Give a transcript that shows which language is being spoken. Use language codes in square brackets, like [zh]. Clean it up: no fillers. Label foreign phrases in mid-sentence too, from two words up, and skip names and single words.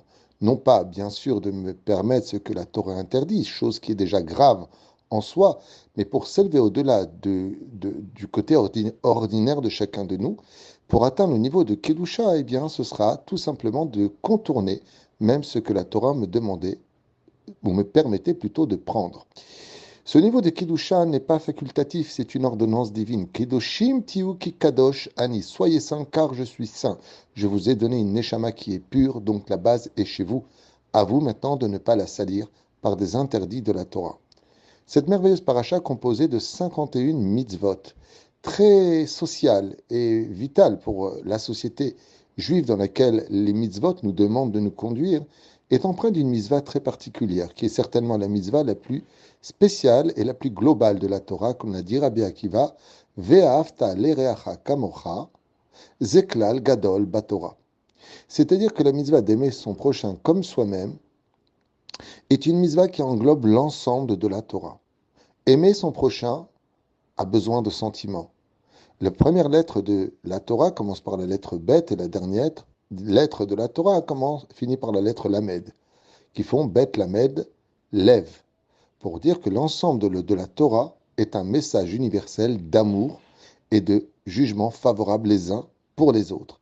[fr] Non pas, bien sûr, de me permettre ce que la Torah interdit, chose qui est déjà grave en soi, mais pour s'élever au-delà du côté ordinaire de chacun de nous, pour atteindre le niveau de Kedusha, eh bien, ce sera tout simplement de contourner même ce que la Torah me demandait, ou me permettait plutôt de prendre. Ce niveau de Kedusha n'est pas facultatif, c'est une ordonnance divine. [he] קדושים תהיו כי קדוש אני. [fr] Soyez saints car je suis saint. Je vous ai donné une neshama qui est pure, donc la base est chez vous. À vous maintenant de ne pas la salir par des interdits de la Torah. Cette merveilleuse paracha composée de 51 mitzvot, très sociale et vitale pour la société juive dans laquelle les mitzvot nous demandent de nous conduire, est empreinte d'une mitzvah très particulière, qui est certainement la mitzvah la plus spéciale et la plus globale de la Torah, comme l'a dit Rabbi Akiva, [he] ואהבת לרעך כמוך זה כלל גדול בתורה. [fr] C'est-à-dire que la mitzvah d'aimer son prochain comme soi-même est une mitzvah qui englobe l'ensemble de la Torah. Aimer son prochain a besoin de sentiments. La première lettre de la Torah commence par la lettre Bet et la dernière lettre de la Torah finit par la lettre Lamed, qui font [he] בית למד, [fr] lève, pour dire que l'ensemble de la Torah est un message universel d'amour et de jugement favorable les uns pour les autres.